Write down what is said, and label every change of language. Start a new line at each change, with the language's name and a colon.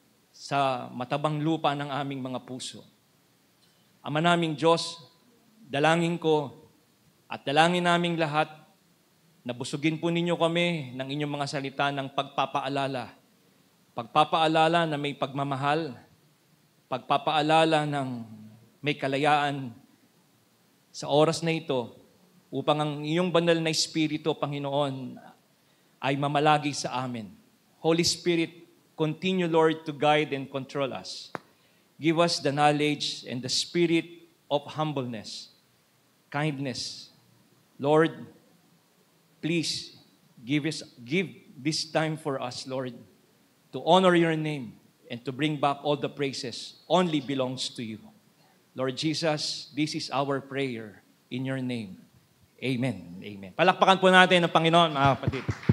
Filipino: sa matabang lupa ng aming mga puso. Ama naming Diyos, dalangin ko at dalangin naming lahat na busugin po ninyo kami ng inyong mga salita ng pagpapaalala. Pagpapaalala na may pagmamahal, pagpapaalala ng may kalayaan sa oras na ito upang ang iyong banal na Espiritu, Panginoon, ay mamalagi sa amin.
English: Holy Spirit, continue, Lord, to guide and control us. Give us the knowledge and the spirit of humbleness, kindness. Lord, please give this time for us, Lord, to honor your name and to bring back all the praises only belongs to you. Lord Jesus, this is our prayer in your name. Amen. Amen.
Filipino: Palakpakan po natin ang Panginoon, mga kapatid.